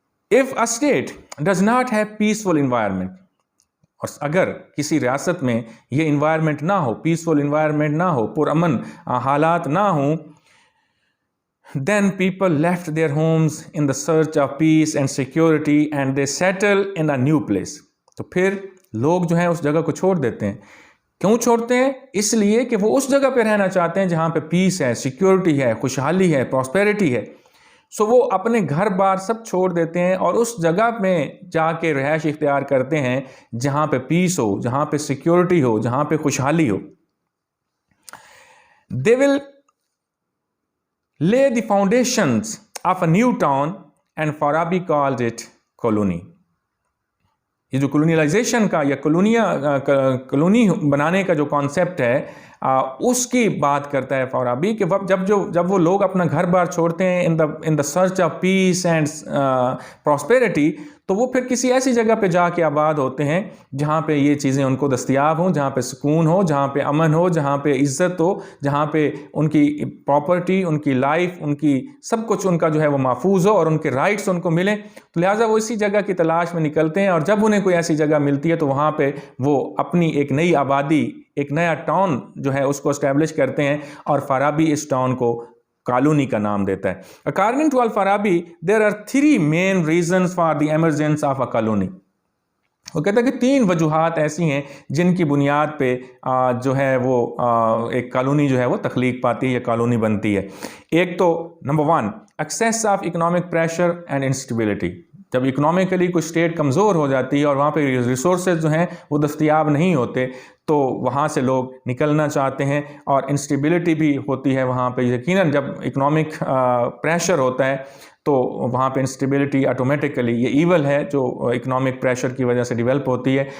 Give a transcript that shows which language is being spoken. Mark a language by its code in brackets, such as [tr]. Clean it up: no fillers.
[en] If a state does not have peaceful environment، [ur] اور اگر کسی ریاست میں یہ انوائرمنٹ نہ ہو، پیسفل انوائرمنٹ نہ ہو، پرامن حالات نہ ہوں، [en] then people left their homes in the search of peace and security and they settle in a new place. [ur] تو پھر لوگ جو ہیں اس جگہ کو چھوڑ دیتے ہیں. کیوں چھوڑتے ہیں؟ اس لیے کہ وہ اس جگہ پہ رہنا چاہتے ہیں جہاں پہ پیس ہے، سیکیورٹی ہے، خوشحالی ہے، پراسپیرٹی ہے. سو وہ اپنے گھر بار سب چھوڑ دیتے ہیں اور اس جگہ میں جا کے رہائش اختیار کرتے ہیں جہاں پہ پیس ہو، جہاں پہ سیکیورٹی ہو، جہاں پہ خوشحالی ہو. [en] They will lay the foundations of a new town and Farabi called it colony. [ur] یہ جو کولونیلائزیشن کا یا کالونی بنانے کا جو کانسیپٹ ہے اس کی بات کرتا ہے فارابی کہ جب وہ لوگ اپنا گھر بار چھوڑتے ہیں [en] in the search of peace and prosperity, [ur] تو وہ پھر کسی ایسی جگہ پہ جا کے آباد ہوتے ہیں جہاں پہ یہ چیزیں ان کو دستیاب ہوں، جہاں پہ سکون ہو، جہاں پہ امن ہو، جہاں پہ عزت ہو، جہاں پہ ان کی پراپرٹی، ان کی لائف، ان کی سب کچھ ان کا جو ہے وہ محفوظ ہو اور ان کے رائٹس ان کو ملیں. تو لہٰذا وہ اسی جگہ کی تلاش میں نکلتے ہیں، اور جب انہیں کوئی ایسی جگہ ملتی ہے تو وہاں پہ وہ اپنی ایک نئی آبادی، ایک نیا ٹاؤن جو ہے اس کو اسٹیبلش کرتے ہیں، اور فارابی اس ٹاؤن کو کالونی کا نام دیتا ہے. [en] According to Al-Farabi, there are 3 main reasons for the emergence of a colony. [ur] وہ کہتا ہے کہ 3 وجوہات ایسی ہیں جن کی بنیاد پہ جو ہے وہ ایک کالونی جو ہے وہ تخلیق پاتی ہے یا کالونی بنتی ہے. ایک تو number 1، [en] excess of economic pressure and instability. [ur] جب اکنامکلی کوئی اسٹیٹ کمزور ہو جاتی ہے اور وہاں پہ ریسورسز جو ہیں وہ دستیاب نہیں ہوتے، تو وہاں سے لوگ نکلنا چاہتے ہیں، اور انسٹیبلٹی بھی ہوتی ہے وہاں پہ. یقیناً جب اکنامک پریشر ہوتا ہے تو وہاں پہ انسٹیبلٹی آٹومیٹکلی، یہ ایول ہے جو اکنامک پریشر کی وجہ سے ڈیولپ ہوتی ہے.